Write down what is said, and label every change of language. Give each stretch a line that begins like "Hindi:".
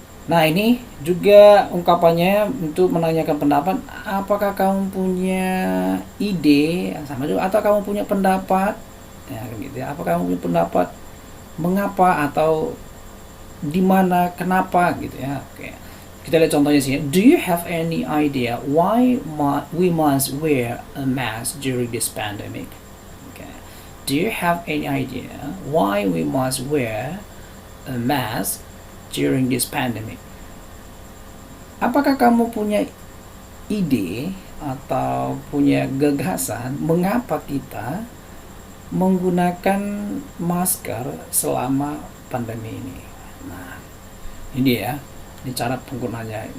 Indonesian: Nah, ini juga ungkapannya untuk menanyakan pendapat. Apakah kamu punya ide yang sama juga, atau kamu punya pendapat, ya gitu ya. Apakah kamu punya pendapat mengapa atau di mana, kenapa gitu, ya. Oke. Kita lihat contohnya sini.
English: Do you have any idea why we must wear a mask during this pandemic? Okay. Do you have any idea why we must wear a mask during this pandemic?
Indonesian: Apakah kamu punya ide atau punya gagasan mengapa kita menggunakan masker selama pandemi ini? Nah, ini ya. Ini cara penggunaannya.